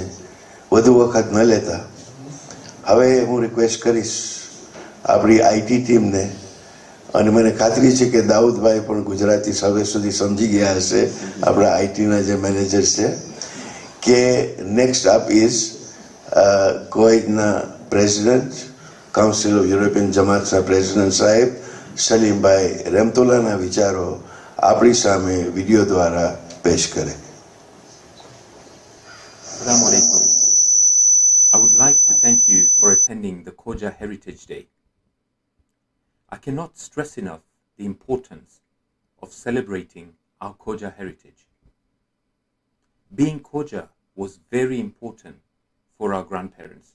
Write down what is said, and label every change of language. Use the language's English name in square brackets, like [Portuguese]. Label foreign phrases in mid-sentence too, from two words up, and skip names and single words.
[Gujarati] વધુ વખત ન લેતા હવે હું રિક્વેસ્ટ કરીશ આપણી આઈટી ટીમને, અને મને ખાતરી છે કે દાઉદભાઈ પણ ગુજરાતી હવે સુધી સમજી ગયા હશે, આપણા આઈટીના જે મેનેજર છે, કે [English] next up is [Gujarati] કોઈના પ્રેસિડેન્ટ, [English] council of European [Gujarati] જમાતના પ્રેસિડેન્ટ સાહેબ સલીમભાઈ રેમતુલ્લાના વિચારો આપણી સામે વિડીયો દ્વારા પેશ કરે. [Arabic] السلام عليكم. [English] I would like to thank you for attending the Khoja Heritage Day. I cannot stress enough the importance of celebrating our Khoja heritage. being Khoja was very important for our grandparents.